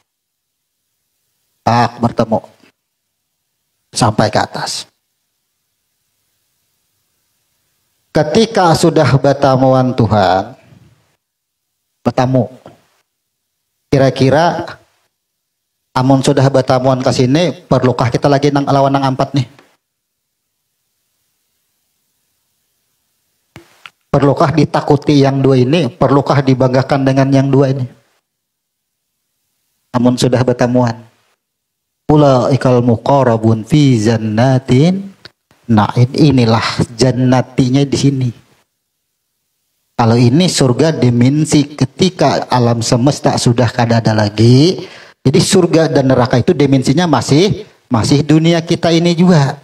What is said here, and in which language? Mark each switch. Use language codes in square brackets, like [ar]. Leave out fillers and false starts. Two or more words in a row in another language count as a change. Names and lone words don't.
[id] Bertemu. Sampai ke atas. Ketika sudah bertemuan Tuhan. [bjn] Bertemu. Kira-kira amun sudah bertemuan ke sini, perlukah kita lagi lawan nang ampat nih? [id] Perlukah ditakuti yang dua ini? Perlukah dibanggakan dengan yang dua ini? [bjn] Amun sudah bertemuan. [ar] أولئك المقربون في جنات. [id] Nah, inilah jannatinya di sini. Kalau ini surga dimensi ketika alam semesta sudah kada ada lagi. Jadi surga dan neraka itu dimensinya masih dunia kita ini juga.